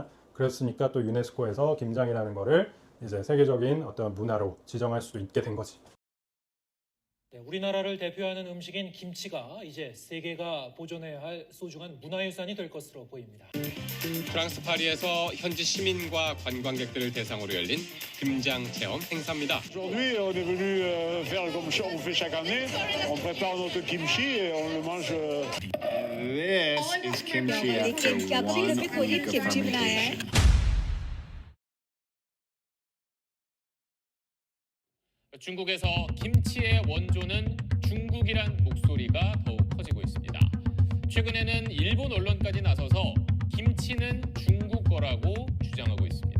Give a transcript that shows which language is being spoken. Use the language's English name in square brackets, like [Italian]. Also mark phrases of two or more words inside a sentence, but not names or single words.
[Korean] 그랬으니까 또 유네스코에서 김장이라는 거를 이제 세계적인 어떤 문화로 지정할 수 있게 된 거지. 네, 우리나라를 대표하는 음식인 김치가 이제 세계가 보존해야 할 소중한 문화유산이 될 것으로 보입니다. 프랑스 파리에서 현지 시민과 관광객들을 대상으로 열린 김장 체험 행사입니다. [French] Aujourd'hui, on est venu faire comme on fait chaque année. On prépare notre kimchi et on le mange. [English] This is kimchi after one week of fermentation. [Korean] 중국에서 김치의 원조는 중국이란 목소리가 더욱 커지고 있습니다. 최근에는 일본 언론까지 나서서 김치는 중국 거라고 주장하고 있습니다.